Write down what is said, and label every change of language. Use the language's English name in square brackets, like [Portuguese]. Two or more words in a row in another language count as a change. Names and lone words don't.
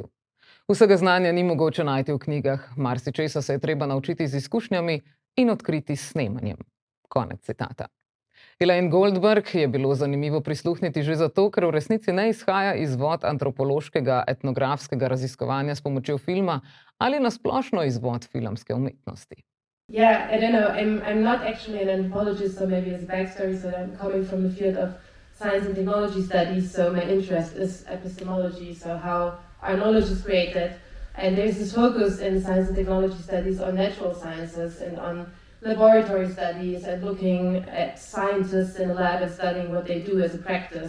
[Slovenian] Vsega znanja ni mogoče najti v knjigah, marsičesa se je treba naučiti z izkušnjami in odkriti s snemanjem." Konec citata. Elaine Goldberg je bilo zanimivo prisluhniti že zato, ker v resnici ne izhaja iz vod antropološkega etnografskega raziskovanja s pomočjo filma ali nasplošno iz vod filmske umetnosti. [English] Yeah, I don't know. I'm not actually an anthropologist, so maybe as a backstory, so I'm coming from the field of science and technology studies, so my interest is epistemology, so how our knowledge is created. And there's this focus in science and technology studies on natural sciences and on laboratory studies and looking at scientists in a lab and studying what they do as a practice.